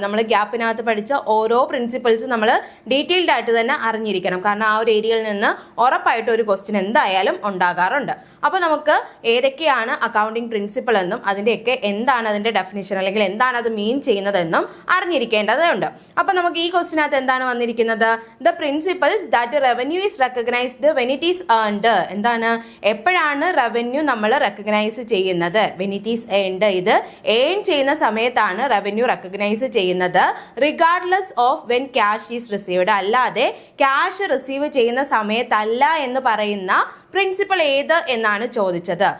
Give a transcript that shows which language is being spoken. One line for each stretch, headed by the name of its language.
Malayalam: നമ്മൾ ഗ്യാപ്പിനകത്ത് പഠിച്ച ഓരോ പ്രിൻസിപ്പിൾസും നമ്മൾ ഡീറ്റെയിൽഡ് ആയിട്ട് തന്നെ അറിഞ്ഞിരിക്കണം. കാരണം ആ ഒരു ഏരിയയിൽ നിന്ന് ഉറപ്പായിട്ട് ഒരു ക്വസ്റ്റ്യൻ എന്തായാലും ഉണ്ടാകാറുണ്ട്. അപ്പോൾ നമുക്ക് ഏതൊക്കെയാണ് അക്കൗണ്ടിങ് പ്രിൻസിപ്പിൾ എന്നും അതിൻ്റെയൊക്കെ എന്താണ് അതിൻ്റെ ഡെഫിനിഷൻ അല്ലെങ്കിൽ എന്താണ് അത് മീൻ ചെയ്യുന്നതെന്നും അറിഞ്ഞിരിക്കേണ്ടതുണ്ട്. അപ്പോൾ നമുക്ക് ഈ ക്വസ്റ്റ്യനകത്ത് എന്താണ് വന്നിരിക്കുന്നത്?
English: The principles that revenue is recognized when it is earned.
Malayalam: എന്താണ്, എപ്പോഴാണ് റവന്യൂ നമ്മൾ റെക്കഗ്നൈസ് ചെയ്യുന്നത്?
English: when it is earned.
Malayalam: ഇത് ഏൺ ചെയ്യുന്ന സമയത്താണ് റവന്യൂ റെക്കഗ്നൈസ് ചെയ്യുന്നത്.
English: Regardless of when cash is received.
Malayalam: അല്ലാതെ ക്യാഷ് റിസീവ് ചെയ്യുന്ന സമയത്തല്ല എന്ന് പറയുന്ന പ്രിൻസിപ്പിൾ ഏത് എന്നാണ് ചോദിച്ചത്.